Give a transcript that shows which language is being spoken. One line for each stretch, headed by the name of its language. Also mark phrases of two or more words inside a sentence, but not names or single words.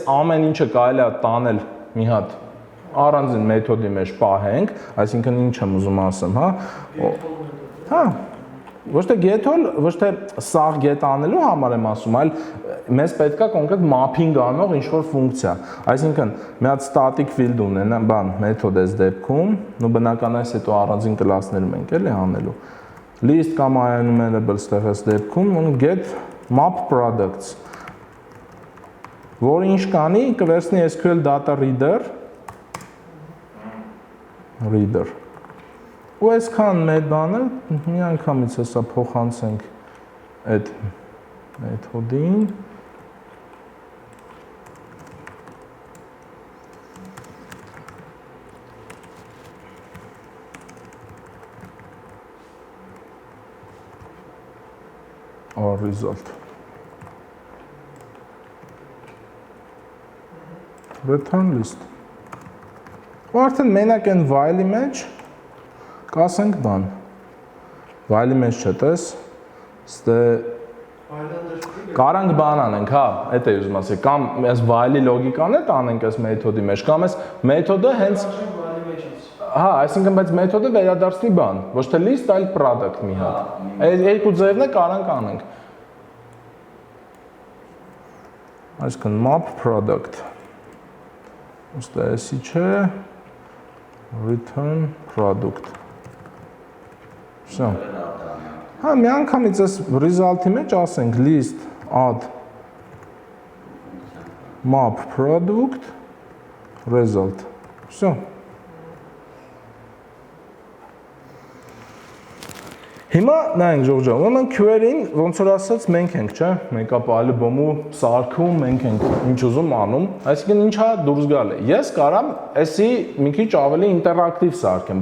Armenian: ամեն ինչը կարելի է տանել մի հատ առանձին մեթոդի մեջ պահենք, այսինքն ինչ եմ ուզում ասեմ, հա, ոչ թե get-ol, ոչ թե սաղ get անելու համար եմ ասում, այլ մեզ պետք է կոնկրետ mapping անող ինչ-որ ֆունկցիա։ Այսինքն, մի հատ
English: static field
Armenian: ունենա, բան, մեթոդ այս դեպքում, ու բնական այս հետո առանձին կլասներում ենք էլի անելու։ List կամ enumerable ստեղ այս դեպքում, ու
English: get map products,
Armenian: որ ինչ կանի, կվերցնի
English: SQL data reader,
Armenian: ու այսքան մեր բանը մի անգամից հեսա փոխանցենք այդ մեթոդին
English: our result return list
Armenian: ու արդեն մենակ են while-ի մեջ կասենք բան, while-ի մեջ չտես, ստե կարանք բան անենք, հա, էդ է ուզում ասել, կամ այս while-ի լոգիկան է տանենք այս մեթոդի մեջ, կամ այս մեթոդը հենց, հա, այսինքն բայց մեթոդը վերադարձնի բան, ոչ թե list, այլ product մի հատ, այս երկու ձևն է կարանք անենք, այսինքն
English: map product,
Armenian: ուստե էսի չէ,
English: return product,
Armenian: Հա, մի անգամից այս result-ի մեջ ասենք
English: list add map product result.
Armenian: Всё. Հիմա նայենք Ժողովուրդ, ուրեմն query-ին ոնց որ ասած մենք ենք, չէ՞, մեկապալի բոմու սարքում, մենք ենք ինչ ուզում անում, այսինքն ինչա դուրս գալը։ Ես կարամ էսի մի քիչ ավելի ինտերակտիվ սարքեմ,